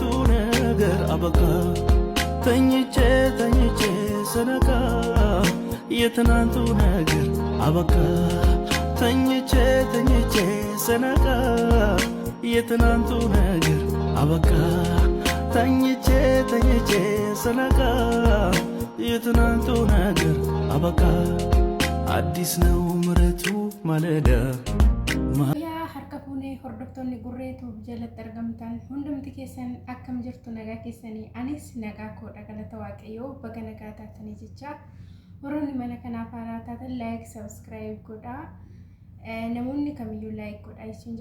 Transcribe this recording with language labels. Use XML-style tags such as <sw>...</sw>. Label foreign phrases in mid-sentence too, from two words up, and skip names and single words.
<am>ነገር አበቃ ተኝቼ ተኝቼ ስነጋ የትናንቱ ነገር አበቃ ተኝቼ ተኝቼ ስነጋ የትናንቱ ነገር አበቃ ተኝቼ ተኝቼ ስነጋ የትናንቱ ነገር አበቃ አዲስ ነው ምሕረቱ ማለዳ</am> <om>harka fuunee hordoftoonni gurreetu jalatti argamtan hundumti keessan akkam jirtu nagaa keessanii anis nagaa koodha galata waaqayyoo baga nagaa taatanii jecha warroonni mana kanaaf haaraa taatan</om> <en>like subscribe</en> <om>godha namoonni kamiyyuu like godha isin</om>